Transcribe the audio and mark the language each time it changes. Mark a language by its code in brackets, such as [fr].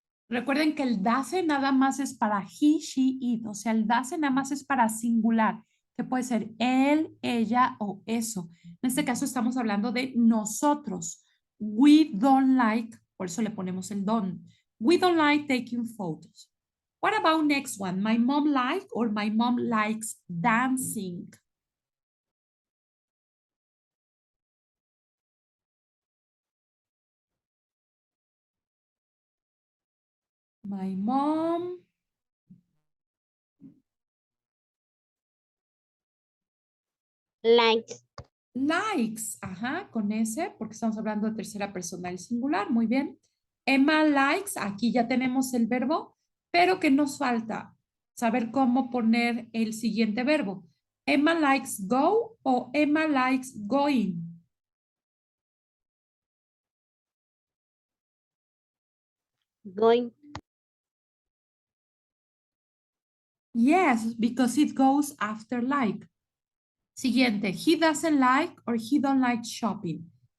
[es] Recuerden que el doesn't nada más es para [en] he, she, it. [es] O sea, el doesn't nada más es para singular, que puede ser él, ella o eso. En este caso estamos hablando de nosotros. [en] We don't like, [es] por eso le ponemos el don't. [en] We don't like taking photos. What about next one? My mom like or my mom likes dancing. My mom Likes. [es] likes, ajá, con ese, porque estamos hablando de tercera persona del singular, muy bien. [en] Emma likes, [es] aquí ya tenemos el verbo, pero que nos falta saber cómo poner el siguiente verbo. [en] Emma likes go o Emma likes going. Going. Yes, because it goes after like. Siguiente, he doesn't like or he don't like shopping.